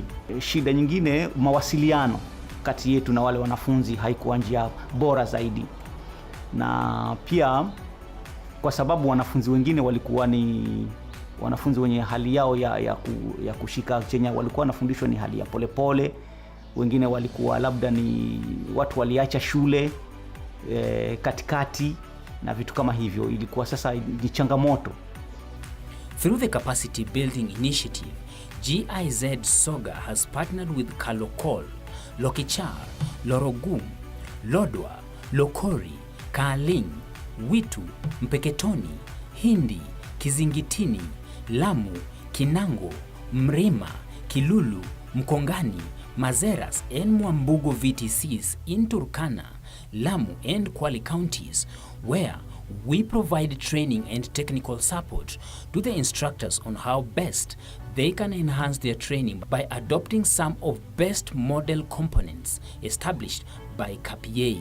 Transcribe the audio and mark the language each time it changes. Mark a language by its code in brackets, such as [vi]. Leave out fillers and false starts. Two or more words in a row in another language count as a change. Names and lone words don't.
[sw] Shida nyingine, mawasiliano kati yetu na wale wanafunzi haikuwa njia bora zaidi, na pia kwa sababu wanafunzi wengine walikuwa ni wanafunzi wenye hali yao ya kushika chenye walikuwa wanafundishwa ni hali ya polepole. Wengine walikuwa labda ni watu waliacha shule katikati na vitu kama hivyo, ilikuwa sasa ni changamoto. [en] Through the capacity building initiative, GIZ Soga has partnered with Kalokol, Lokichar, Lorogum, Lodwa, Lokori, Kaaling, Witu, Mpeketoni, Hindi, Kizingitini, Lamu, Kinango, Mrima, Kilulu, Mkongani, Mazeras and Mwambugo VTCs in Turkana, Lamu and Kwale counties, where we provide training and technical support to the instructors on how best they can enhance their training by adopting some of best model components established by Capyei.